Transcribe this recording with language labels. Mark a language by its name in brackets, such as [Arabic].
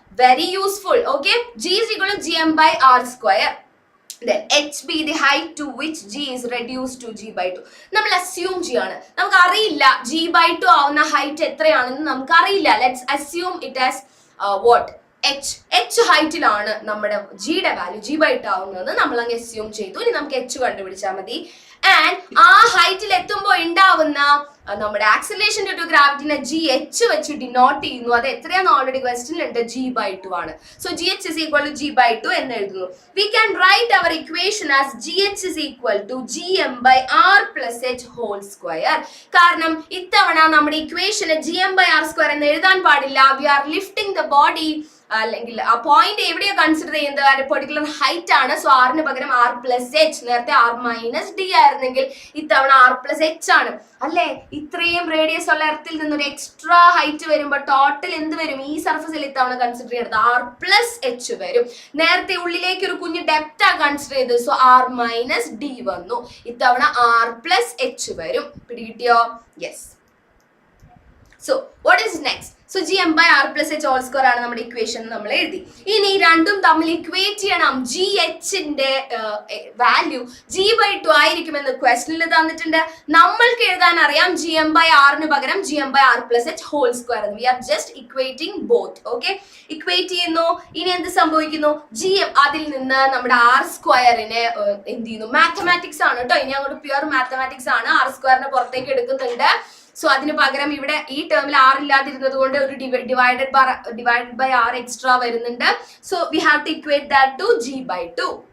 [English] Very useful. Okay, g is equal to gm by r square. Then h be the height to which g is reduced to g by 2. [Malayalam] നമ്മൾ assume ചെയ്യാണ്. നമുക്ക് അറിയില്ല g by 2 ആവുന്ന height എത്രയാണെന്ന് നമുക്ക് അറിയില്ല. [English] Let's assume it as what? [Malayalam] h ഹൈറ്റിലാണ് നമ്മുടെ ജിയുടെ വാല്യൂ g by 2 ആവുന്നത് നമ്മൾ അങ്ങ് assume ചെയ്തു. ഇനി നമുക്ക് h കണ്ടുപിടിച്ചാൽ മതി. ആൻഡ് ആ ഹൈറ്റിൽ എത്തുമ്പോൾ ഉണ്ടാവുന്ന നമ്മുടെ acceleration due to ഗ്രാവിറ്റിനെ G H വെച്ച് ഡിനോട്ട് ചെയ്യുന്നു. അത് എത്രയാണെന്ന് ഓൾറെഡി ക്വസ്റ്റ്യനിലുണ്ട്, g by 2 ആണ്. [English] so gh is equal to g by 2 [Malayalam] എന്ന് എഴുതുന്നു. [English] We can write our equation as gh is equal to gm by r plus h whole square. [Malayalam] കാരണം ഇത്തവണ നമ്മുടെ ഇക്വേഷന് gm by r square എന്ന് എഴുതാൻ പാടില്ല. [English] we are lifting the body, [Malayalam] അല്ലെങ്കിൽ ആ പോയിന്റ് എവിടെയാ കൺസിഡർ ചെയ്യുന്നത്? പെർട്ടിക്കുലർ ഹൈറ്റ് ആണ്. സോ ആറിന് പകരം r plus h. നേരത്തെ r minus d ആയിരുന്നെങ്കിൽ ഇത്തവണ r plus h ആണ് അല്ലേ? ഇത്രയും റേഡിയസ് ഉള്ള എർത്തിൽ നിന്നൊരു എക്സ്ട്രാ ഹൈറ്റ് വരുമ്പോൾ ടോട്ടൽ എന്ത് വരും? ഈ സർഫസിൽ ഇത്തവണ കൺസിഡർ ചെയ്തത് r plus h വരും. നേരത്തെ ഉള്ളിലേക്ക് ഒരു കുഞ്ഞ് ഡെപ്ത് ആ കൺസിഡർ ചെയ്തത്. സോ r minus d വന്നു. ഇത്തവണ r plus h വരും. പിടികിട്ടിയോ? Yes. [English] So what is next? [Malayalam] So gm by r plus h whole square ആണ് നമ്മുടെ ഇക്വേഷൻ നമ്മൾ എഴുതി. ഇനി രണ്ടും തമ്മിൽ ഇക്വേറ്റ് ചെയ്യണം. ജിന്റെ വാല്യൂ g by 2 ആയിരിക്കുമെന്ന് ക്വസ്റ്റനിൽ തന്നിട്ടുണ്ട്. നമ്മൾക്ക് എഴുതാൻ അറിയാം gm by r ന് പകരം gm by r plus h whole square. [English] We are just equating both. [Malayalam] Okay, equate ചെയ്യുന്നു. ഇനി എന്ത് സംഭവിക്കുന്നു? gm അതിൽ നിന്ന് നമ്മുടെ r സ്ക്വയറിനെ എന്ത് ചെയ്യുന്നു? മാത്തമാറ്റിക്സ് ആണ് കേട്ടോ. ഇനി അങ്ങോട്ട് പ്യുവർ മാത്തമാറ്റിക്സ് ആണ്. r സ്ക്വയറിനെ പുറത്തേക്ക് എടുക്കുന്നുണ്ട്. സോ അതിന് പകരം ഇവിടെ ഈ ടേമിൽ r ഇല്ലാതിരുന്നത് കൊണ്ട് ഒരു ഡിവൈഡഡ് ബൈ r എക്സ്ട്രാ വരുന്നുണ്ട്. [English] So we have to equate that to g by 2.